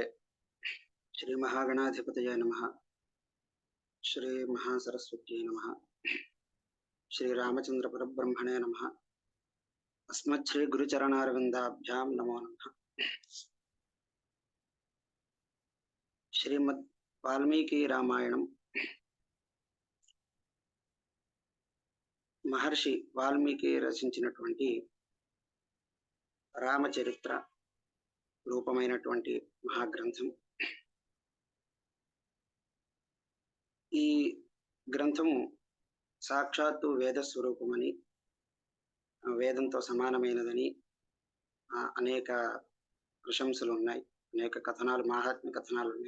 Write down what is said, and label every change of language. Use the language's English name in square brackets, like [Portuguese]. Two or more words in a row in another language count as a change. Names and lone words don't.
[Sanskrit] श्री महागणाधिपतये नमः, श्री महासरस्वत्यै नमः, श्री रामचन्द्र परब्रह्मणे नमः, अस्मत् श्री गुरु चरणारविन्दाभ्यां नमो नमः. Shrimad Valmiki Ramayanam. [Telugu] మహర్షి వాల్మీకి రచించినటువంటి రామచరిత్ర రూపమైనటువంటి మహాగ్రంథం. ఈ గ్రంథము సాక్షాత్తు వేద స్వరూపమని, వేదంతో సమానమైనదని అనేక ప్రశంసలు ఉన్నాయి, అనేక కథనాలు, మహాత్మ్య కథనాలు ఉన్నాయి.